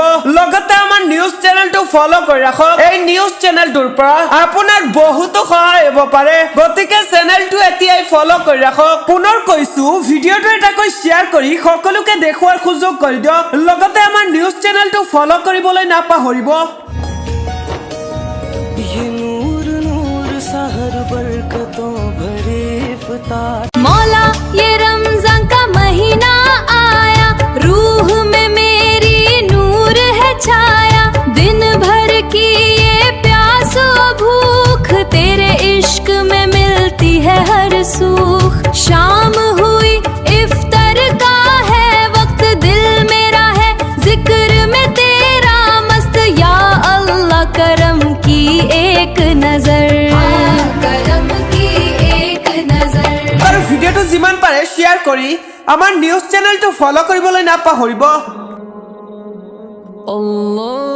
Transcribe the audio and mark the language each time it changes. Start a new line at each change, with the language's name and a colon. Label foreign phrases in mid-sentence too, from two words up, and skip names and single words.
Assamese: লগতে আমাৰ নিউজ চেনেলটো ফলো কৰি ৰাখক। এই নিউজ চেনেলটোৰ পৰা আপোনাৰ বহুতো সহায় হ'ব পাৰে, গতিকে চেনেলটো এতিয়াই ফলো কৰি ৰাখক। পুনৰ কৈছো, ভিডিঅ'টো এটাকৈ শ্বেয়াৰ কৰি সকলোকে দেখুৱাৰ সুযোগ কৰি দিয়ক। লগতে আমাৰ নিউজ চেনেলটো ফলো কৰিবলৈ নাপাহৰিব।
Hindi: मौला ये रमजान का महीना आया, रूह में मेरी नूर है छाया, दिन भर की ये प्यास और भूख तेरे इश्क में मिलती है हर सुख। शाम हुई इफ्तार का है वक्त, दिल मेरा है जिक्र में तेरा मस्त, या अल्लाह करम की एक नजर, करम की एक नजर।
Assamese: আৰু ভিডিঅ'টো যিমান পাৰে শ্বেয়াৰ কৰি আমাৰ নিউজ চেনেলটো ফলো কৰিবলৈ নাপাহৰিব। Allah